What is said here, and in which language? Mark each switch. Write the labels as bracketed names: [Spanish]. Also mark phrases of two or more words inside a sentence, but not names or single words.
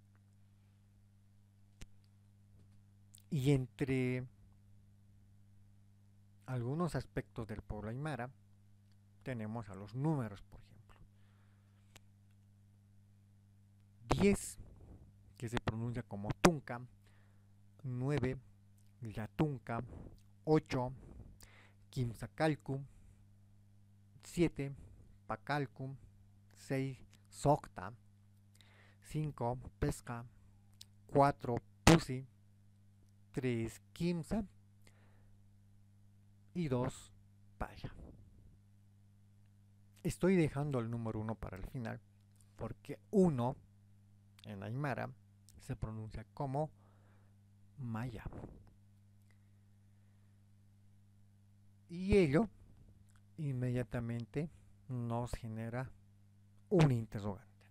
[Spanish] Y entre algunos aspectos del pueblo aymara tenemos a los números, por ejemplo. 10, que se pronuncia como tunca, 9, yatunca, 8, quimsacalcu, 7, pacalcu, 6, socta, 5, pesca, 4, pusi, 3, quimsa y 2, paya. Estoy dejando el número 1 para el final porque 1 en aymara se pronuncia como maya. Y ello inmediatamente nos genera un interrogante.